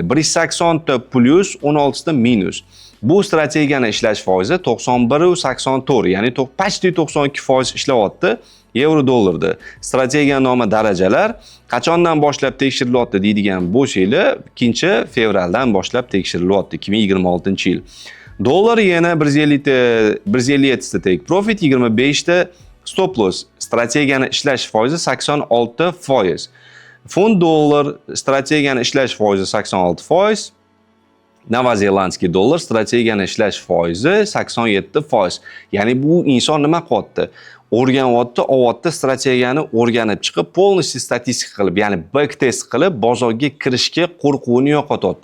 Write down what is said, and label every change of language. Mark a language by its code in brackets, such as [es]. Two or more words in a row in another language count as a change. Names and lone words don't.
[uz] 180 ta plus, 16 ta minus. Bu strategiyani ishlash foizi 91.84, ya'ni почти 92% ishlayapti. Euro dollarda. Strategiya nomi darajalar qachondan boshlab tekshirilyapti deydigan bo'lsanglar, 2-fevraldan boshlab tekshirilyapti, 2026-yil. Dollar yana 157 ta [en] take profit, [uz] 25 ta [en] stop loss. [uz] Strategiyani ishlash foizi 86%. Fond dollar strategiyani ishlash foizi 86%. [ru] Новозеландский доллар [uz] strategiyani ishlash foizi 87%. Ya'ni bu inson nima qilyapti? O'rganyapti, strategiyani o'rganib chiqib, полностью statistika qilib, ya'ni backtest qilib, bozorga kirishga qo'rquvini yo'qotyapti.